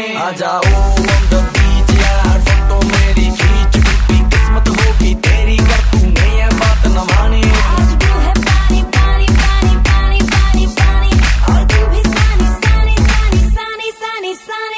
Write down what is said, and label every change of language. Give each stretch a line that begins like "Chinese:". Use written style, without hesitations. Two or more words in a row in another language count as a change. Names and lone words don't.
Hindi: आ जाओ
English: on the beach
Hindi: यार, फोटो मेरी खींच, टूटी किस्मत होगी तेरी कर तूने ये बात न मानी। आज ब्लू है पानी पानी पानी पानी पानी पानी, और तू भी सानी सानी सानी सानी सानी सानी।